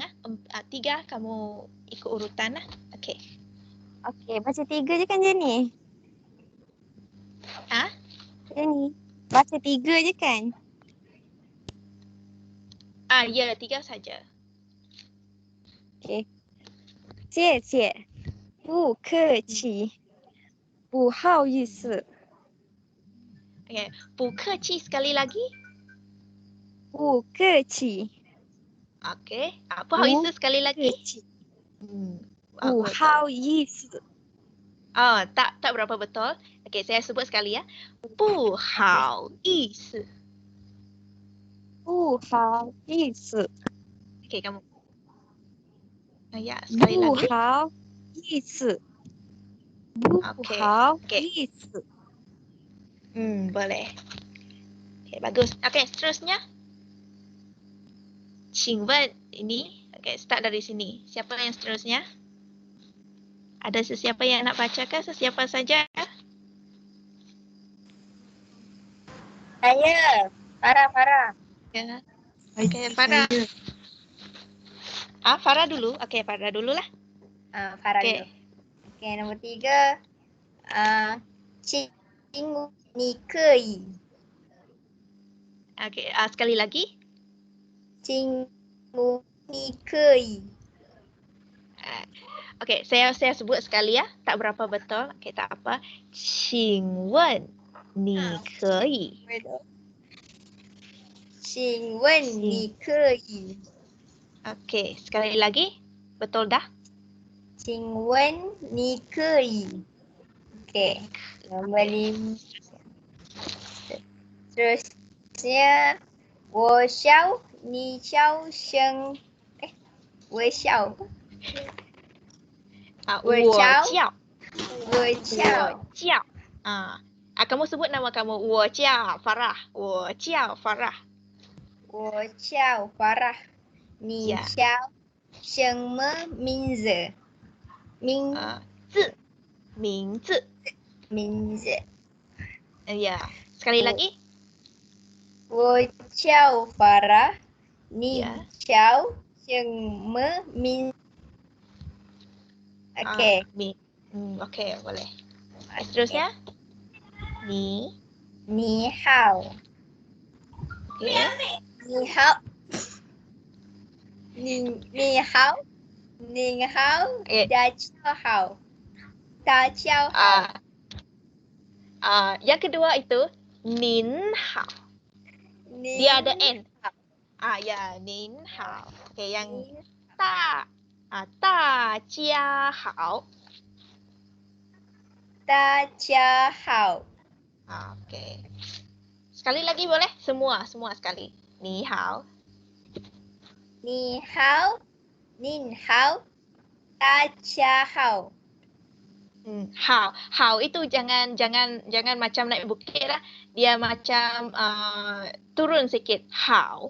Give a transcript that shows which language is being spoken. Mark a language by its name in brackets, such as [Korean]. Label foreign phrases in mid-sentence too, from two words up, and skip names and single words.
[Malay] 3 kamu ikut urutan lah. Okay. Okey, baca 3 je kan Jenny? Ah? Jenny. Baca 3 je kan? Ya, 3 saja. Okey. [Chinese] 谢谢，不客气，不好意思， [Malay] Okey, 不客气 sekali lagi. [Chinese] 不客气， [Malay] Okey. Apa hal itu sekali [Chinese] 不 [Malay] lagi? [Chinese] 客气， [Malay] Apa [Chinese] 不 [Malay] betul? [Chinese] 好意思。 [Malay] Tak berapa betul. Okey, saya sebut sekali ya. [Chinese] 不好意思. 不好意思， [Malay] Okey, kamu. Ya, sekali [Chinese] 不 [Malay] lagi. [Chinese] 好意思，不 [Malay] Okey. [Chinese] 好 [Malay] Okey. [Chinese] 意思， [Malay] Boleh. Okey, bagus. Okey, seterusnya. 请问 ini. Okey, start dari sini. Siapa yang seterusnya? Ada sesiapa yang nak bacakan? Sesiapa saja? Saya, Farah. Ya. Okey, Farah. Farah dulu. Okey, Farah dululah. Farah Okey. dulu. Okey, nombor 3. [Chinese] 请你可以， [Malay] Okey, sekali lagi. [Chinese] 请你可以， [Malay] Okey, saya sebut sekali ya. Tak berapa betul. Okey, tak apa. [Chinese] 请问你可以？请问你可以？ [Malay] Okey, sekali lagi. Betul dah? [Chinese] 请问你可以？ [Malay] Okey, nombor 5. Seterusnya, [Chinese] 我笑你笑声，微笑，我叫。我叫， [Malay] Kamu sebut nama kamu. [Chinese] 我叫 Farah. 我叫 Farah. 我叫 Farah， 你 [Malay] Ya. [Chinese] 叫什么名字？名字。名字。 [Malay] Ya. Sekali lagi. [Chinese] 我叫 Farah， 你 [Malay] Ya. [Chinese] 叫什么名？ Okey. [Malay] Okey, boleh. Seterusnya. [Chinese] 你好。 [Malay] Okey. [Chinese] 你好。你好。你好。 大家好。大家好。 [Malay] Yang kedua itu 您好. Dia ada N. Ya, [Chinese] 您好. [Malay] Okey, yang 大家好. [Chinese] 大家好. [Malay] Okey. Sekali lagi boleh? Semua sekali. [Chinese] 你好. 你好. 您好. 大家好. [Malay] Hao itu jangan macam naik bukit lah. Dia macam turun sikit. Hao.